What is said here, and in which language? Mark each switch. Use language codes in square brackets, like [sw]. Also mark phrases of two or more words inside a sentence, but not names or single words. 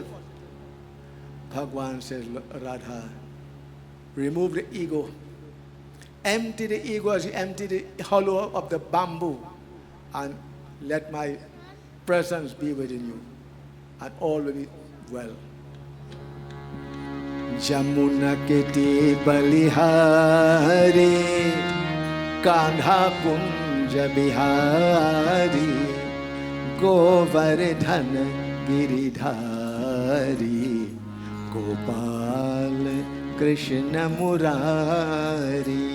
[en] Bhagwan says, Radha, remove the ego. Empty the ego as you empty the hollow of the bamboo, and let my presence be within you, and all will be well. [hi] यमुना के तीर बलिहारी, कान्हा कुंज बिहारी, गोवर्धन गिरिधारी, गोपाल कृष्ण मुरारी.